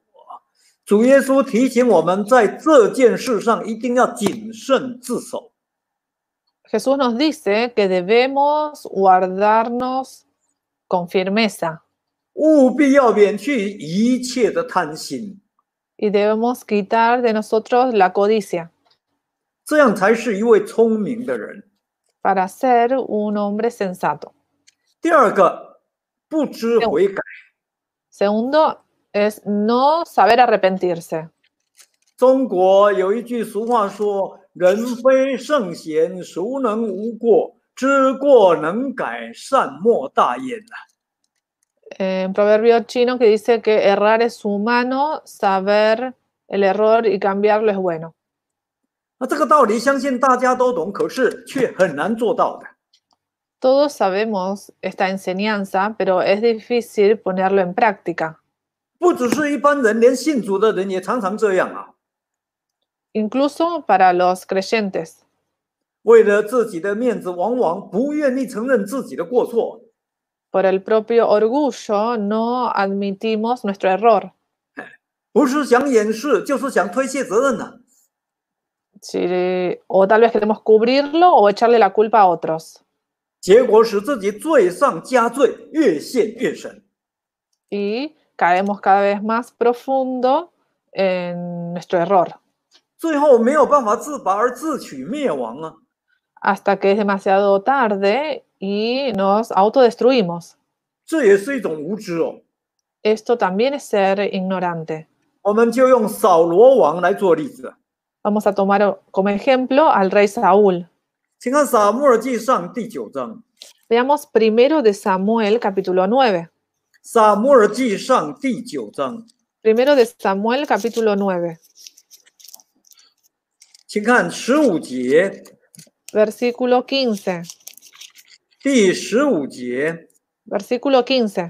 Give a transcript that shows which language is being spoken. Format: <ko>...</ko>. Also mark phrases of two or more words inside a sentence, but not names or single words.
<zh>主耶稣提醒我们，在这件事上一定要谨慎自守。</zh> <es>Jesús nos dice que debemos guardarnos con firmeza</es> <zh>务必要免去一切的贪心，</zh> <es>y debemos quitar de nosotros la codicia</es> <zh>这样才是一位聪明的人。</zh> <es>para ser un hombre sensato.</es> <zh>第二个，不知悔改。</zh> <es>Segundo es no saber arrepentirse.</es> <zh>中国有一句俗话说：“人非圣贤，孰能无过？知过能改，善莫大焉。”</zh> <es>Un proverbio chino que dice que errar es humano, saber el error y cambiarlo es bueno.</es> <zh>那这个道理相信大家都懂，可是却很难做到的。</zh> <es>Todos sabemos esta enseñanza, pero es difícil ponerlo en práctica.</es> <zh>不只是一般人，连信主的人也常常这样啊。</zh> <es>Incluso para los creyentes.</es> <zh>为了自己的面子，往往不愿意承认自己的过错。</zh> <es>Por el propio orgullo no admitimos nuestro error.</es> <zh>不是想掩饰，就是想推卸责任呢、</zh> <es>O tal vez queremos cubrirlo o echarle la culpa a otros.</es> <zh>结果使自己罪上加罪，越陷越深。</zh> <es>Y caemos cada vez más profundo en nuestro error.</es> <zh>最后没有办法自拔而自取灭亡啊！</zh> <es>Hasta que es demasiado tarde y nos autodestruimos.</es> <zh>这也是一种无知哦。</zh> <es>Esto también es ser ignorante.</es> <zh>我们就用扫罗王来做例子。</zh> <es>Vamos a tomar como ejemplo al rey Saúl.</es> <zh>请看撒母耳记上第9章。</zh> <es>Veamos primero de Samuel, capítulo 9.</es> <zh>撒母耳记上第9章，</zh> <es>Primero de Samuel, capítulo 9.</es> <zh>请看15节，</zh> <es>Versículo 15.</es> <zh>第15节。</zh> <es>Versículo 15.</es>